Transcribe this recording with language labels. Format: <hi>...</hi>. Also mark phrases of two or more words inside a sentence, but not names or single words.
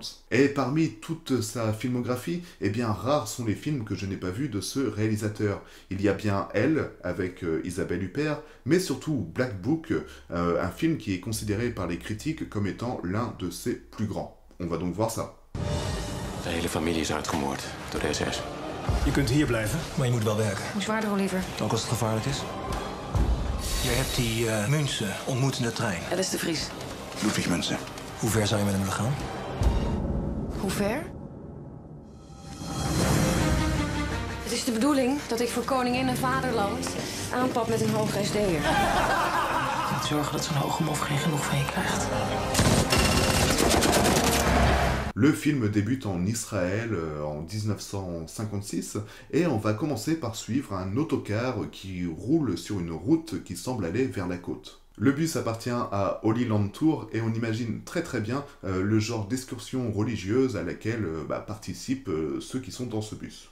<fr>Et parmi toute sa filmographie, eh bien rares sont les films que je n'ai pas vus de ce réalisateur. Il y a bien Elle, avec Isabelle Huppert, mais surtout Black Book, un film qui est considéré par les critiques comme étant l'un de ses plus grands. On va donc voir ça.</fr> <nl>De hele familie is uitgemoord door de SS. Je kunt hier blijven, maar je moet wel werken. Hoe zwaarder, Oliver? Ook als het gevaarlijk is. Jij hebt die Münzen ontmoet in de trein. Dat is de Vries. Ludwig Münzen. Hoe ver zou je met hem willen gaan? Hoe ver? Het is de bedoeling dat ik voor koningin en vaderland aanpap met een hoge SD'er. Je moet zorgen dat zo'n hoge mof geen genoeg van je krijgt.</nl> <fr>Le film débute en Israël en 1956 et on va commencer par suivre un autocar qui roule sur une route qui semble aller vers la côte. Le bus appartient à Holy Land Tour et on imagine très très bien le genre d'excursion religieuse à laquelle participent ceux qui sont dans ce bus.</fr>